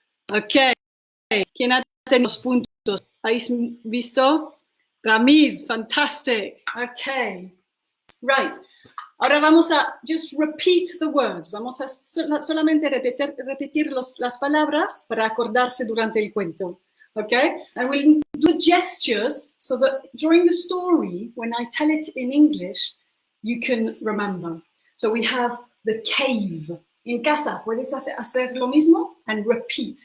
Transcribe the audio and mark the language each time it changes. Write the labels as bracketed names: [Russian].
[Spanish] Okay, ¿quién ha tenido los puntos? ¿Habéis visto? Ramiz, fantastic. [English] Okay, right. [Spanish] Ahora vamos a [English] just repeat the words. [Spanish] Vamos a solamente repetir las palabras para acordarse durante el cuento. [English] Okay, and we'll do gestures so that during the story, when I tell it in English, you can remember. So we have the cave. [Spanish] En casa, puedes hacer lo mismo [English] and repeat.